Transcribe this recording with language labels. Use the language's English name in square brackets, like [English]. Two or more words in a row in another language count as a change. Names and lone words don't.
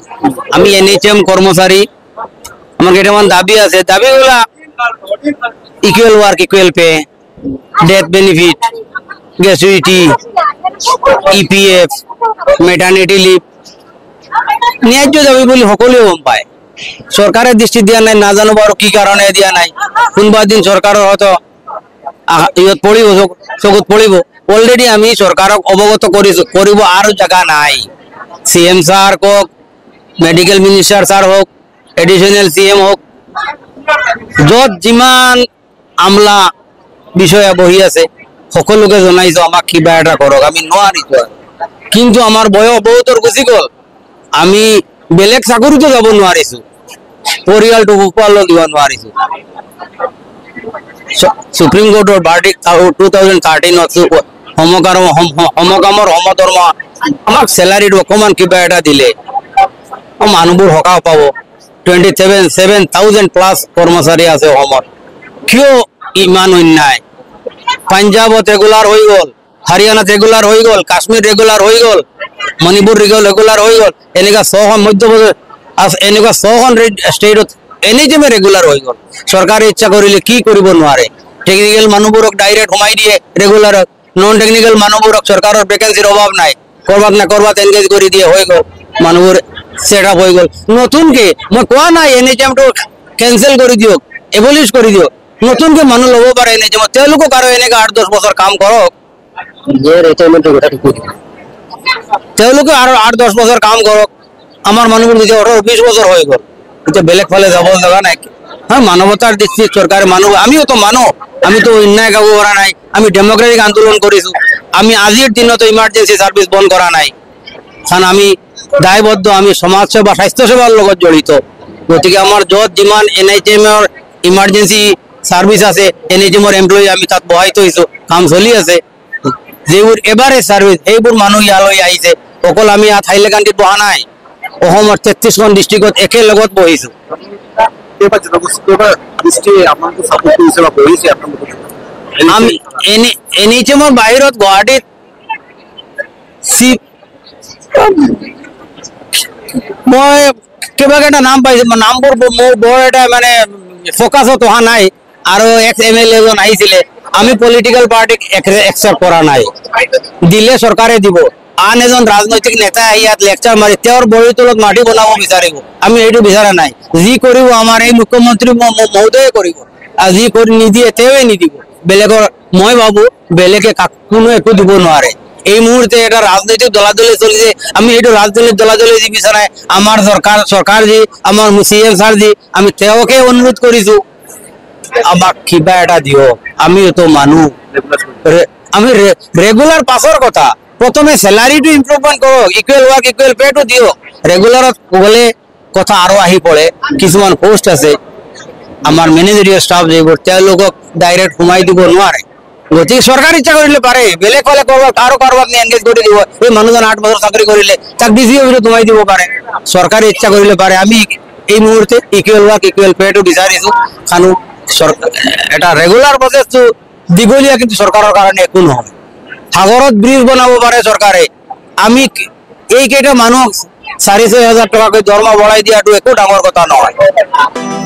[Assamese] আমি এনএইচএম কর্মচারী, আমার কেইটামান দাবি আছে। দাবিগুলা [English] equal work equal pay, death benefit, [Assamese] গ্র্যাচুইটি, ইপিএফ, [English] maternity leave [Assamese] ন্যায্য দাবি বলে সকলেও গম পায়। সরকারের দৃষ্টি দিয়া নাই, না জানো বাৰু কি কারণে দিয়া নাই। কোনবা দিন সরকারের হয়তো ইয়ত পড়িব, চকুত পড়িব। অলরেডি আমি সরকারক অবগত করিব, আর জায়গা নাই। [English] CM sir [Assamese] হোক, [English] medical minister sir [Assamese] হোক, [English] additional CM [Assamese] হোক, যত যিমান আমলা বিষয়া বহি আছে সকলোকে জনাইছো আমাক কিবা এটা কৰক, আমি নোৱাৰিছো। কিন্তু আমাৰ বয়স বহুতৰ গুচি গল, আমি বেলেগ চাকৰিতো যাব নোৱাৰিছো, পৰিয়ালটো পোহপাল দিব নোৱাৰিছো। সুপ্ৰিম কোৰ্টৰ ভাৰ্ডিক্ট 2013 সমকামৰ সমধৰ্ম আমাক চেলাৰীটো অকমান কিবা এটা দিলে মানুহবোৰ সকাহ পাব। 27,000 প্লাস কর্মচারী আছে অসমত, কিয় ইমান অন্যায়? পাঞ্জাবত রেগুলার হয়ে গল, হারিয়ানাত রেগুলার হয়ে গল, কাশ্মীর রেগুলার হয়ে গল, মণিপুর রেগুলার হয়ে গল, এনেকা 6খন মধ্যপ্রদেশ এনেকা 6খন স্টেটত এনএইচএমে রেগুলার হয়ে গল। সরকারে ইচ্ছা করিলে কি কৰিব নোৱাৰে। টেকনিক্যাল মানুহবোৰক ডাইরেক্ট সোমাই দিয়ে রেগুলারত, [English] non technical [Assamese] মানুহবোৰক সরকারের ভ্যাকেন্সির অভাব নাই, করবাত এনগেজ করে দিয়ে হয়ে গল, মানুহবোৰ [English] set up [Assamese] হয়ে গল। নতুনকে মই কোৱা নাই এনএইচএমটো কেনসেল কৰি দিয়ক, এবলিশ কৰি দিয়ক, নতুনকে মানুহ ল'ব পাৰে এনএইচএম। তেওঁলোকক আৰু এনেকে 8-10 বছর কাম কৰক, তেওঁলোকে আৰু 8-10 বছর কাম কৰক। আমার মানুহবোৰ যদি 18-20 বছর হয়ে গল, এটা বেলেগ ফালে যাব লগা নাই। হ্যাঁ, মানবতার দৃষ্টিত সরকার মানুষ, আমিও তো মানো, আমি তো অন্যায় কাকো করা নাই। আমি ডেমোক্রেটিক আন্দোলন করেছো, আমি আজির দিনত [English] emergency service [Assamese] বন্ধ করা নাই, কারণ আমি দায়বদ্ধ, আমি সমাজ সেবা স্বাস্থ্য সেবার লগত জড়িত। গতিকে আমার যত যিমান এনএইচএম এর [English] emergency service [Assamese] আছে, এনএইচএম এর এমপ্লয়ি আমি তাত বহাই থৈছো, কাম চলি আছে। যেবোৰ [English] average service [Assamese] সেইবোৰ মানুহ ইয়ালৈ আহিছে, অকল আমি ইয়াত হাইলাকান্দিত বহা নাই, অসমৰ 33খন ডিস্ট্রিক্টত একেলগত বহিছো। আমি এনএইচএম এর বাহিৰত গুৱাহাটীত মই কিবা এটা নাম পাইছো, নামবোৰ মোৰ বৰ এটা মানে ফোকাসত অহা নাই। আৰু [English] ex MLA [Assamese] এজন আহিছিলে, আমি পলিটিক্যাল পার্টিক একসেপ্ট করা নাই, দিলে সরকারে দিব। আন এজন রাজনৈতিক নেতা ইয়াত লেকচার মারি তেওঁৰ বহিৰ তলত মাটি বনাব বিচাৰিব, আমি এইটো বিচৰা নাই। যি কৰিব আমাৰ এই মুখ্যমন্ত্রী মহোদয়ে কৰিব, আৰু যি কৰি নিদিয়ে তেওঁৱে নিদিব। বেলেগৰ মই ভাবো বেলেগে কোনো একো দিব নোৱাৰে। এই মুহূর্তে এটা রাজনৈতিক দলাদলি চলিছে, আমি এইটো রাজনৈতিক দলাদলি যি বিচাৰে আমাৰ সরকার যি আমাৰ [English] CM sir [Assamese] যি, আমি তেওঁকে অনুরোধ কৰিছো আমাক কিবা এটা দিও। আমিও তো মানুহ, আমি রেগুলার পাসর কথা, প্রথমে স্যালারিটো ইমপ্রুভমেন্ট করক, [English] equal work equal [Assamese] পেটো দিও। রেগুলারত গলে কথা আরো আহি পড়ে। কিছুমান পোস্ট আছে আমার [English] managerial staff [Assamese] যেবোৰ, তেওঁলোকক ডাইরেক্ট সোমাই দিব নোৱাৰে। গতিকে সরকার ইচ্ছা করিলে পারে, বেলেগ হলে কারো কারবাক নিয়ে এনগেজ করে দিব। এই মানুহজন 8 বছর চাকরি করিলে তাক ডিসি অফিসে সোমাই দিব পারে, সরকার ইচ্ছা করিলে পারে। আমি এই মুহূর্তে [English] equal work equal [Assamese] পেটো বিচাৰিছো, কারণ এটা রেগুলার প্রসেসটো দীঘলীয়া, কিন্তু সরকারের কারণে একো নহয়। সাগরত ব্রিজ বনাব পারে সরকারে, আমি এই কেইটা মানুহ 4,500 টাকাকৈ দৰমহা বঢ়াই দিয়াটো একো ডাঙৰ কথা নহয়।